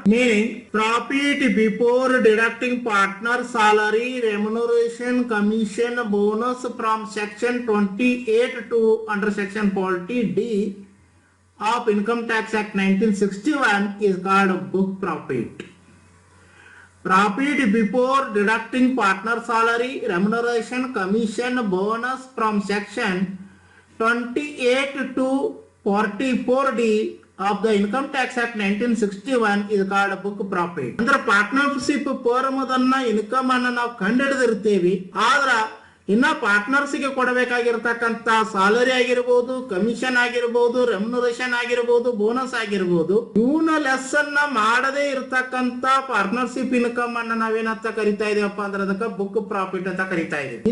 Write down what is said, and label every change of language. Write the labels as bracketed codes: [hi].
[en] Meaning profit before deducting partner salary, remuneration, commission, bonus from section 28 under section 40D of Income Tax Act 1961 is called book profit. Profit before deducting partner salary, remuneration, commission, bonus from section 28 to 44D of the Income Tax Act 1961 is called book profit. [kn] ಅಂದ್ರೆ partnership firm ಅದನ್ನ income ಅನ್ನ ನಾವು ಕಂಡುಹಿಡಿದಿರ್ತೀವಿ. ಆದ್ರ ಇನ್ನ partners ಗೆ ಕೊಡಬೇಕಾಗಿರ್ತಕ್ಕಂಥ salary ಆಗಿರ್ಬೋದು, commission ಆಗಿರ್ಬೋದು, remuneration ಆಗಿರ್ಬೋದು, ಬೋನಸ್ ಆಗಿರ್ಬೋದು, ಇವನ ಲೆಸ್ ಅನ್ನ ಮಾಡದೇ ಇರ್ತಕ್ಕಂಥ ಪಾರ್ಟ್ನರ್ಶಿಪ್ ಇನ್ಕಮ್ ಅನ್ನ ನಾವೇನಂತ ಕರಿತಾ ಇದೀವಪ್ಪ ಅಂದ್ರೆ ಅದಕ್ಕೆ ಬುಕ್ ಪ್ರಾಫಿಟ್ ಅಂತ ಕರಿತಾ ಇದೀವಿ.